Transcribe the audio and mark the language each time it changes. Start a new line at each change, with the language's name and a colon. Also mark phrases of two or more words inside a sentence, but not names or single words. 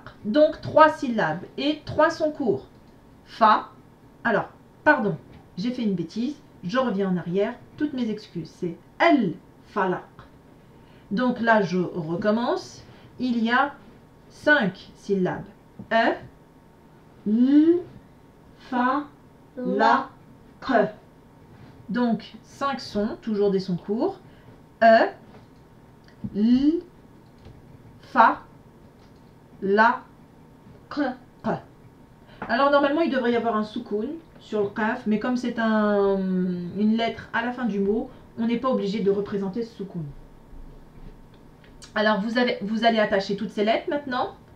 French: Donc 3 syllabes et 3 sons courts. Fa. Alors, pardon, j'ai fait une bêtise. Je reviens en arrière. Toutes mes excuses. C'est
Arabic: الفلق.
French: Donc là, je recommence. Il y a 5 syllabes. E, l, fa, la, que. Donc 5 sons, toujours des sons courts. E, l, fa, la, Que. que. Alors normalement il devrait y avoir un soukoun sur le qaf, mais comme c'est une lettre à la fin du mot, on n'est pas obligé de représenter ce soukoun. Alors vous allez attacher toutes ces lettres maintenant.